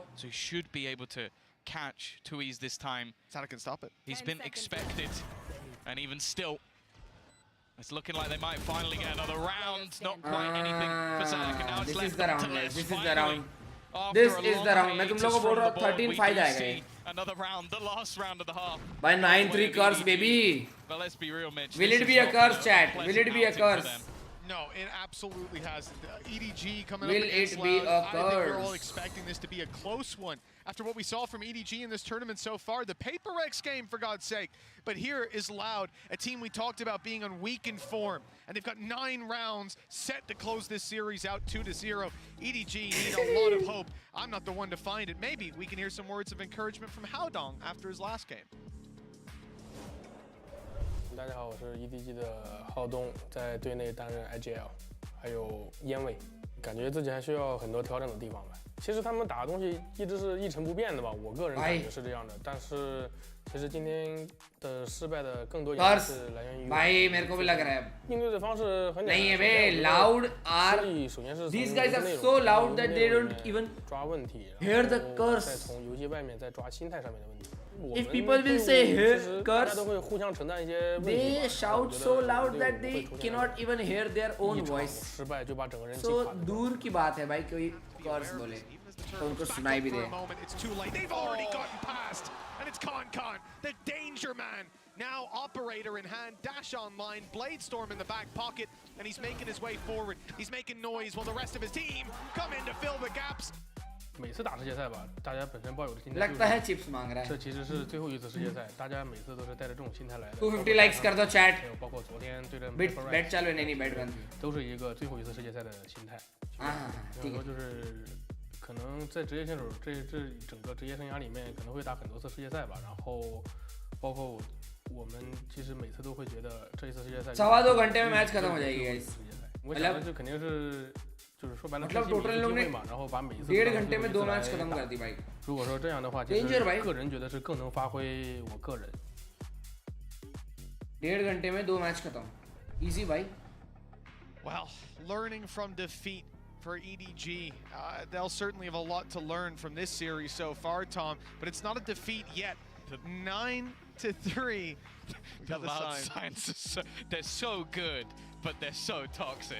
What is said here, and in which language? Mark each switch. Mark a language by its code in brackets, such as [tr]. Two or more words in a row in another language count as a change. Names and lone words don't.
[en] So he should be able to catch Tui's this time. Sadak can stop it. He's been expected, and even still, it's looking like they might finally get another round. Not quite anything for Sadak, and now it's this left is the round, to Les. This is the round. This is the round. [hi] मैं तुम लोगों को बोल रहा हूँ 13-5 जाएगा ये. [en] Another round, the last round of the half. By 9-3 curse, baby. But let's be real, Mitch. Will it be a curse, chat? Will it be a curse? No, it absolutely has. EDG coming Will up against it be Loud. a I think we're all curse? expecting this to be a close one. After what we saw from EDG in this tournament so far, the PRX game, for God's sake. But here is Loud, a team we talked about being on weakened form. And they've got 9 rounds set to close this series out 2-0. EDG need a lot of hope. I'm not the one to find it. Maybe we can hear some words of encouragement from Haodong after his last game. [zh] 大家好，我是 EDG 的浩东，在队内担任 IGL， 还有烟味，感觉自己还需要很多调整的地方吧。其实他们打的东西一直是一成不变的吧，我个人感觉是这样的。但是其实今天的失败的更多原因是来源于 [hi] भाई मेरे को भी लग रहा है [zh] 应对的方式很简单。 [hi] नहीं है बे [en] loud are these guys are so loud that they don't even [zh] 抓问题 [en] hear the curse. [zh] 再从游戏外面再抓心态上面的问题。 [en] If people will say hear curse, [zh] 都会互相承担一些问题。 [en] they shout so loud that they cannot even hear their own voice. [zh] 失败就把整个人 [hi] So दूर की बात है भाई कोई [en] be course aware of बोले this. Even as the तो turret उनको goes back सुनाई up भी for दे a moment, it's too late. They've already gotten past, and it's Con, the danger man. Now operator in hand, dash online, Bladestorm in the back pocket, and he's making his way forward. He's making noise while the rest of his team come in to fill the gaps. [zh] 每次打世界赛吧，大家本身抱有的心态 [hi] लगता है चिप्स मांग रहा है [zh] 这其实是最后一次世界赛，大家每次都是带着这种心态来的。 [hi] 250 likes कर दो chat [zh] 还有包括昨天对阵 [hi] bet चालू है नहीं bet बंद [zh] 都是一个最后一次世界赛的心态。所以说就是可能在职业选手这整个职业生涯里面，可能会打很多次世界赛吧。然后包括我们其实每次都会觉得这一次世界赛 [hi] 2.25 घंटे में मैच खत्म हो जाएगी गाइस [zh] 我想的就肯定是。 就是说白了， [hi] मतलब टोटल लोग ने 1.5 घंटे में 2 मैच खत्म कर दी भाई [zh] 如果说这样的话，其实个人觉得是更能发挥我个人。 [hi] 1.5 घंटे में 2 मैच खत्म easy भाई [en] Well, learning from defeat for EDG. They'll certainly have a lot to learn from this series so far, Tom, but it's not a defeat yet. 9-3. The loud signs are so, they're so good, but they're so toxic.